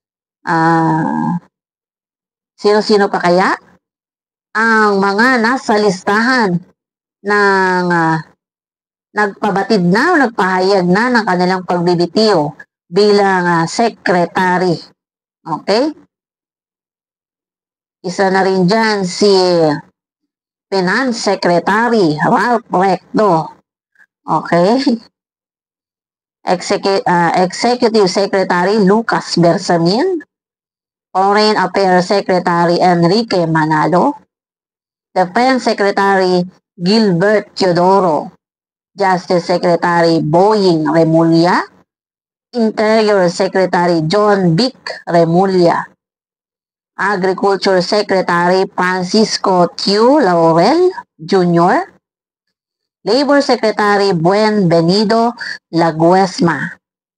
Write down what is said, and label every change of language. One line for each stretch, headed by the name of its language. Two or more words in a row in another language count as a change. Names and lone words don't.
Filipino: Sino-sino pa kaya ang mga nasa listahan ng nagpabatid na o nagpahayag na ng kanilang pagbibitiw bilang secretary? Okay? Isa na rin dyan si Finance Secretary Ralph Recto. Okay? Executive Secretary Lucas Bersamin. Foreign Affairs Secretary Enrique Manalo, Defense Secretary Gilbert Teodoro, Justice Secretary Boying Remulla, Interior Secretary John Vic Remulla, Agriculture Secretary Francisco Tiu Laurel Jr., Labor Secretary Buen Benido Laguesma,